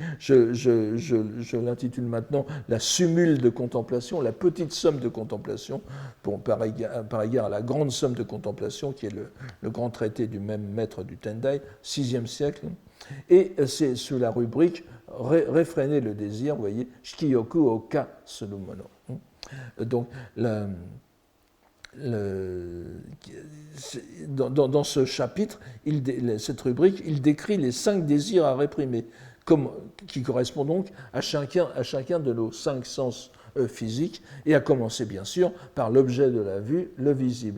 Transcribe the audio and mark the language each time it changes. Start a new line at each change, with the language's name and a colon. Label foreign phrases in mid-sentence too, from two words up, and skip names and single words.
French: Je l'intitule maintenant « La summule de contemplation », la petite somme de contemplation, par égard à la grande somme de contemplation, qui est le grand traité du même maître du Tendai, 6e siècle. Et c'est sous la rubrique « Réfréner le désir », vous voyez, «
Japanese: 色欲を呵するもの ».
French: Donc, dans ce chapitre, cette rubrique, il décrit les 5 désirs à réprimer, qui correspondent donc à chacun de nos 5 sens physiques, et à commencer bien sûr par l'objet de la vue, le visible.